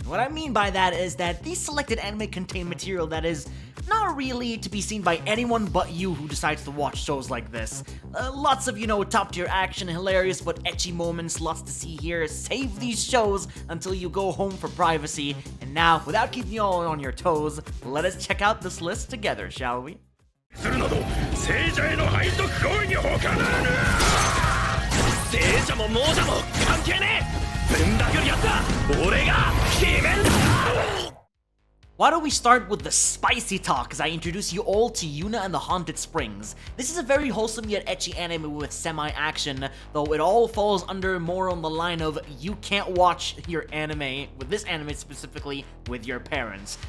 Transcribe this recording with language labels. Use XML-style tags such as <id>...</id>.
<en>What I mean by that is that these selected anime contain material that is not really to be seen by anyone but you who decides to watch shows like this. Lots of, top tier action, hilarious but ecchi moments, lots to see here. Save these shows until you go home for privacy. And now, without keeping you all on your toes, let us check out this list together, shall we?</en> <ja>するなど、聖者への背徳行為に他ならぬ。聖者も亡者も関係ねえ。ぶん殴るやつは俺が決めんだ。</ja> <en>Why don't we start with the spicy talk as I introduce you all to Yuna and the Haunted Springs. This is a very wholesome yet ecchi anime with semi-action, though it all falls under more on the line of you can't watch your anime, with this anime specifically, with your parents.</en>